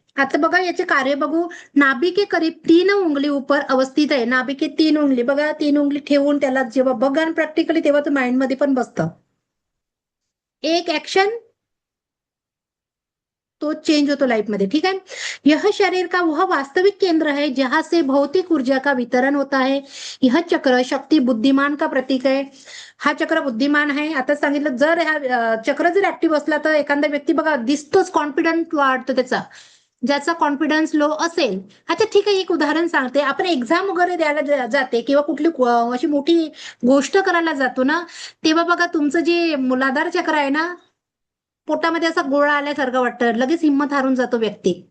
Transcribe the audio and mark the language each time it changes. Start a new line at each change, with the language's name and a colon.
Marathi: आता बघा याचे कार्य बघू.
Hindi: नाभि के करीब 3 उंगली ऊपर अवस्थित
Marathi: आहे.
Hindi: नाभि के 3 उंगली
Marathi: बघा, 3 उंगली ठेवून त्याला जेव्हा बघा प्रॅक्टिकली तेव्हा तो माइंड मध्ये पण बसतं. एक ऍक्शन तो चेंज होतो लाइफ मध्ये.
Hindi: ठीक है. यह शरीर का वह वास्तविक केंद्र है जहां से भौतिक ऊर्जा का वितरण होता है. यह चक्र शक्ती बुद्धिमान का प्रतीक
Marathi: आहे. हा चक्र बुद्धिमान आहे. आता सांगितलं जर हा चक्र जर ऍक्टिव्ह असला तर एखादा व्यक्ती बघा दिसतोच, कॉन्फिडन्स वाढतो त्याचा, ज्याचा कॉन्फिडन्स लो असेल. अच्छा ठीक आहे, एक उदाहरण सांगते. आपण एक्झाम वगैरे द्यायला जाते किंवा कुठली अशी मोठी गोष्ट करायला जातो ना, तेव्हा बघा तुमचं जे मूलाधार चक्र आहे ना, पोटामध्ये असा गोळा आल्यासारखं वाटतं, लगेच हिंमत हारून जातो व्यक्ती.